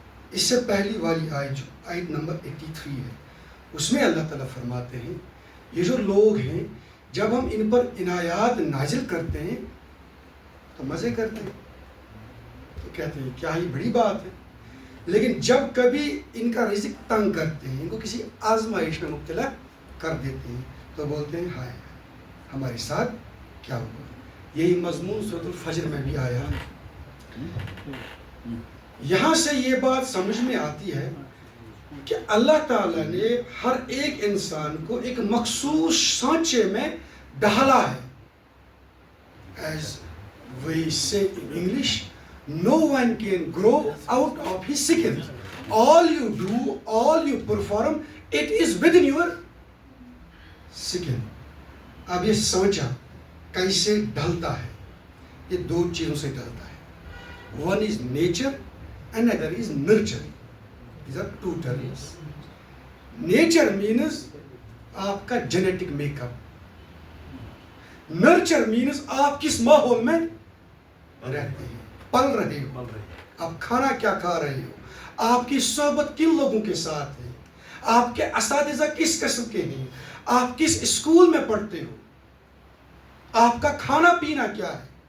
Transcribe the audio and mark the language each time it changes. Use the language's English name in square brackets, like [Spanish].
[Urdu] اس سے پہلی والی آیت جو آیت نمبر 83 ہے، اس میں اللہ تعالیٰ فرماتے ہیں یہ جو لوگ ہیں جب ہم ان پر عنایات نازل کرتے ہیں تو مزے کرتے ہیں، تو کہتے ہیں کیا ہی بڑی بات ہے، لیکن جب کبھی ان کا رزق تنگ کرتے ہیں، ان کو کسی آزمائش میں مبتلا کر دیتے ہیں تو بولتے ہیں ہائے ہمارے ساتھ کیا ہوا. یہی مضمون سورۃ الفجر میں بھی آیا. یہاں سے یہ بات سمجھ میں آتی ہے کہ اللہ تعالیٰ نے ہر ایک انسان کو ایک مخصوص سانچے میں ڈھالا ہے. [English] As we say in English, no one can grow out of his skin. All you do, all you perform, it is within your skin. [Urdu] اب یہ سانچہ کیسے ڈھلتا ہے؟ یہ دو چیزوں سے ڈھلتا ہے. [English] One is nature, another is nurture. These are two terms. Nature means [Urdu] آپ کا genetic make up. Nurture means آپ کس ماحول میں رہتے ہیں، پل رہے ہو، آپ کھانا کیا کھا رہے ہو، آپ کی صحبت کن لوگوں کے ساتھ ہے، آپ کے اساتذہ کس قسم کے ہیں، آپ کس اسکول میں پڑھتے ہو، آپ کا کھانا پینا کیا ہے.